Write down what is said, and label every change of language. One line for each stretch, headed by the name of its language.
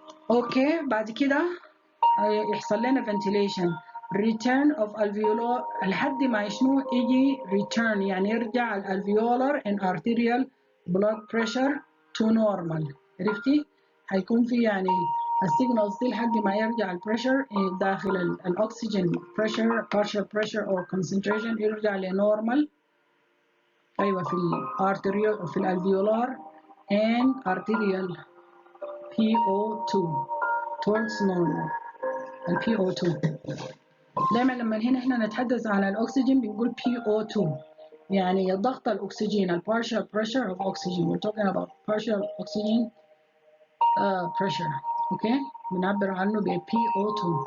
Arabic: أوكي، بعد كده يحصل لنا ventilation return of alveolar لحد ما يشنو يجي return، يعني يرجع الالفيولار
English: and arterial blood pressure to normal.
Arabic: عرفتي؟ هيكون في يعني السيجنالز دي لحد ما يرجع البريشر داخل الاكسجين pressure partial pressure or concentration يرجع لنورمال. ايوه، في الارتريال في الالفيولار and arterial PO2 towards normal. ال PO2 دايما لما هنا احنا نتحدث عن الاكسجين بنقول PO2، يعني ضغط الاكسجين ال
English: partial pressure of oxygen. we're talking about partial oxygen pressure.
Arabic: اوكي، بنعبر عنه ب PO2.